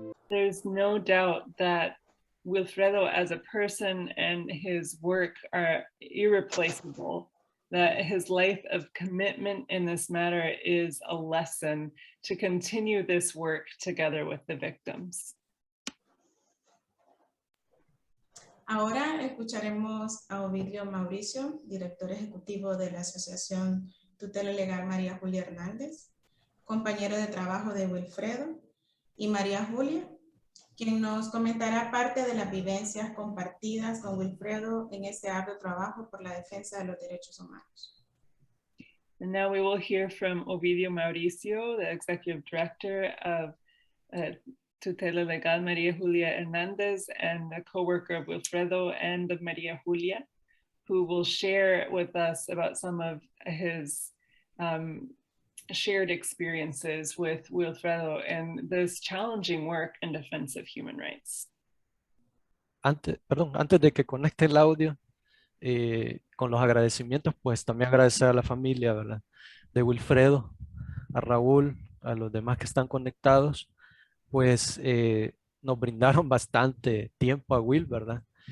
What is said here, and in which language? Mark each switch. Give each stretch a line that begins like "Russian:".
English: There's no doubt that Wilfredo as a person and his work are irreplaceable, that his life of commitment in this matter is a lesson to continue this work together with the victims.
Spanish: Ahora escucharemos a Ovidio Mauricio, director ejecutivo de la Asociación Tutela Legal María Julia Hernández, compañero de trabajo de Wilfredo, y María Julia, quien nos comentará parte de las vivencias compartidas con Wilfredo en este arduo trabajo por la defensa de los derechos humanos.
English: And now we will hear from Ovidio Mauricio, the executive director of Tutela Legal María Julia Hernández and a co-worker of Wilfredo and of María Julia, who will share with us about some of his shared experiences with Wilfredo and this challenging work in defense of human rights.
Spanish: Antes de que conecte el audio, con los agradecimientos, pues también agradecer a la familia, ¿verdad? De Wilfredo, a Raúl, a los demás que están conectados, pues nos brindaron bastante tiempo a Will, ¿verdad?